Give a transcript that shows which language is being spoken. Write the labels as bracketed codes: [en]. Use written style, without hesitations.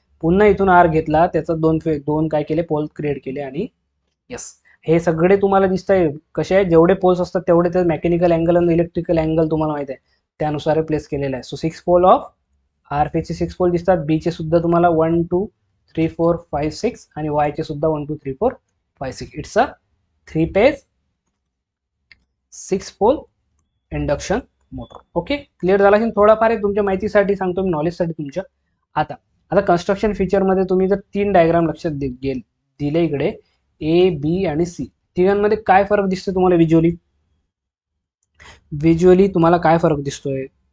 [mr] पुन्हा इथून आर घेतला, त्याचा दोन काय केले, पोल क्रिएट केले आणि यस, हे सगळे तुम्हाला दिसत आहे कसे आहे, जेवढे पोल्स असतात तेवढे ते मेकॅनिकल अँगल आणि इलेक्ट्रिकल अँगल तुम्हाला माहिती आहे त्यानुसार प्लेस केलेला आहे. So 6 pole of R फेजचे 6 pole दिसतात, बीचे सुद्धा तुम्हाला 1 2 3 4 5 6 आणि वायचे सुद्धा 1 2 3 4 5 6. [en] It's a 3 phase 6 pole induction motor. [mr] Okay, clear झाला की थोडाफार तुमच्या माहितीसाठी सांगतो मी, नॉलेजसाठी तुमच्या. आता कन्स्ट्रक्शन फीचरमध्ये तुम्ही जर 3 डायग्राम लक्षात दिले इकडे, A, B आणि C, तिघांमध्ये काय फरक दिसतो तुम्हाला व्हिज्युअली तुम्हाला काय फरक दिसतोय?